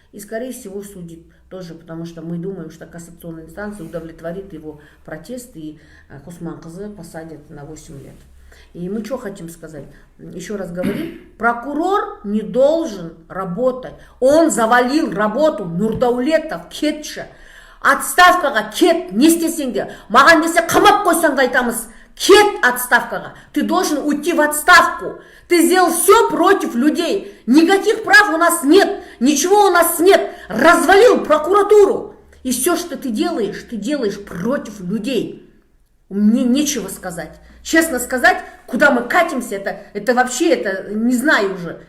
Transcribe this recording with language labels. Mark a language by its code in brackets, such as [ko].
[ru] И, скорее всего, судит тоже, потому что мы думаем, что кассационная инстанция удовлетворит его протест, и Құсман қызы посадят на 8 лет. И мы что хотим сказать? Еще раз говорим, прокурор не должен работать. Он завалил работу Нұрдәулетов, [kk] кетші. Отставкаға кет, не істесең де. Маған десе қамап қойсаң да айтамыз, кет отставкаға. [ru] Ты должен уйти в отставку. Ты сделал все против людей. Никаких прав у нас нет, ничего у нас нет. Развалил прокуратуру. И все, что ты делаешь против людей. Мне нечего сказать. Честно сказать, куда мы катимся, это вообще, это не знаю уже.